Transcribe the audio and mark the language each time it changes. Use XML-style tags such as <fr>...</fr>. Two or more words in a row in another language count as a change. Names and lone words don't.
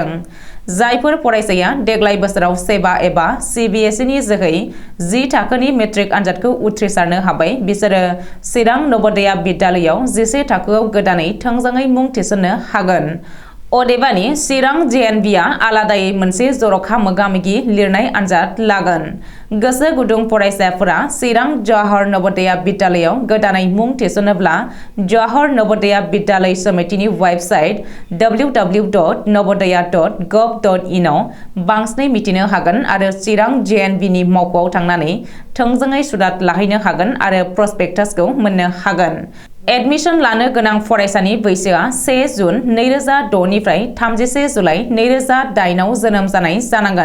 <brx>जायफोर फरायसाया देग्लाय बोसोराव सेबा एबा सिबिएसइनि जोहै 10 थाखोनि मेट्रिक आनजादखौ उथ्रिसारनो हाबाय बिसोरो चिरां नवोदया बिद्यालयआव 11 थाखोआव गोदानै थोंजोङै मुं थिसननो हागोन। अदेबानि चिरां जेएनभिआ आलादायै मोनसे जर'खा मोगा-मोगि लिरनाय आनजाद लागोन। गोसो गुदुं फरायसाफोरा चिरां जवाहर नवोदया बिद्यालयआव गोदानै मुं थिसनोब्ला जवाहर नवोदया बिद्यालय समितिनि वेबसाइट www.navodaya.gov.in आव बांसिनै मिथिनो हागोन आरो चिरां जेएनभिनि मावख'आव थांनानै थोंजोङै सुलाद लाहैनो हागोन आरो प्रसपेक्टासखौ मोननो हागोन। एडमिशन लानो गोनां फरायसानि बैसोआ 1 जुन 2006 निफ्राय 31 जुलाइ 2008 आव जोनोम जानाय जानांगोन।</brx>